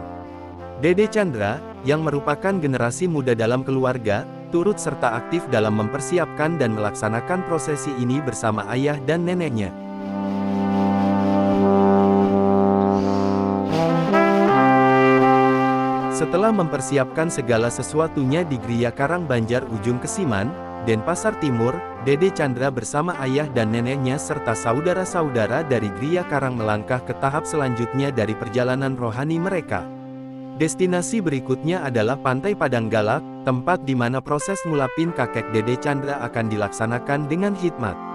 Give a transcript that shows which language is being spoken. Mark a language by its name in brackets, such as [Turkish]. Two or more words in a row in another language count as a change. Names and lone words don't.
[Indonesian] Dede Chandra, yang merupakan generasi muda dalam keluarga, turut serta aktif dalam mempersiapkan dan melaksanakan prosesi ini bersama ayah dan neneknya. Setelah mempersiapkan segala sesuatunya di Gria Karang Banjar Ujung Kesiman, Denpasar Timur, Dede Chandra bersama ayah dan neneknya serta saudara-saudara dari Gria Karang melangkah ke tahap selanjutnya dari perjalanan rohani mereka. Destinasi berikutnya adalah Pantai Padang Galak, tempat di mana proses ngulapin kakek Dede Chandra akan dilaksanakan dengan hikmat.